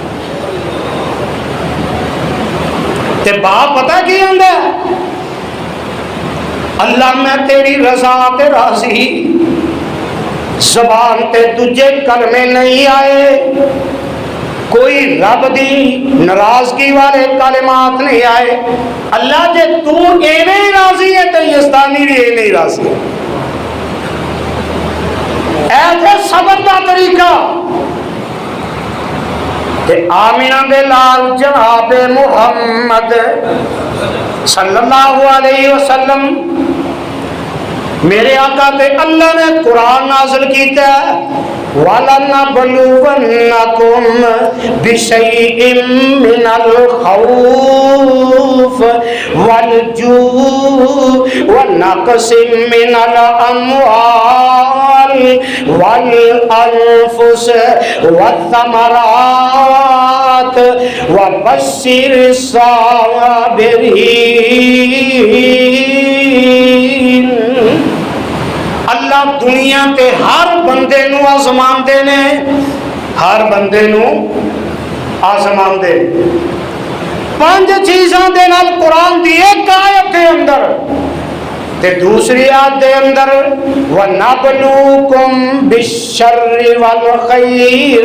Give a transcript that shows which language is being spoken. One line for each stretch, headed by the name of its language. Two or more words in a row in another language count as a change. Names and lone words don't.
Punjabi: تے باپ پتہ کی آندا، اللہ میں تیری رضا تے راضی، زبان تے دوجے کلمے نہیں آئے، کوئی رب دی ناراضگی والے کلمات نہیں آئے. اللہ جے توں ایویں ہی راضی ہے تو یزدانی بھی ایویں ہی راضی ہے. ایسے صبر کا طریقہ تے آمنہ دے لال جناب محمد
Arabic: صلى الله عليه وسلم
Punjabi: میرے آقا تے اللہ نے قرآن نازل کیتا,
Arabic: ولنبلونكم بشيء من الخوف والجوع ونقص من الأموال والأنفس والثمرات وبشر الصابرين.
Punjabi: اللہ دنیا کے ہر بندے نوں آزماندے نے، ہر بندے نوں آزماندے. 5 چیزاں دے نال قرآن دی اک آیت کے اندر تے دوسری آیت دے اندر
Arabic: ونبلوكم بالشر والخير.